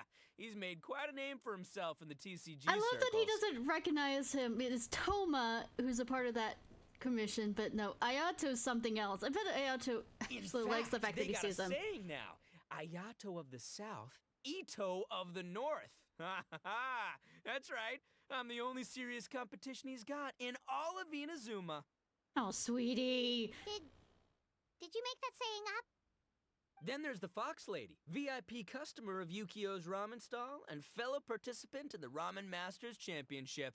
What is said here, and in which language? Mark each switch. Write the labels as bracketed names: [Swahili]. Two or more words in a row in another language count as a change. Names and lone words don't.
[English] He's made quite a name for himself in the TCG I love that he circles. doesn't recognize him. It is Toma who's a part of that commission, but no, Ayato's something else. I bet Ayato actually likes the fact that he sees they him. got a saying now. Ayato of the South, Ito of the North. Ha ha ha! That's right. I'm the only serious competition he's got in all of Inazuma. Oh, sweetie. Did you make that saying up? Then there's the Fox Lady, VIP customer of Yukio's ramen stall and fellow participant in the Ramen Masters Championship.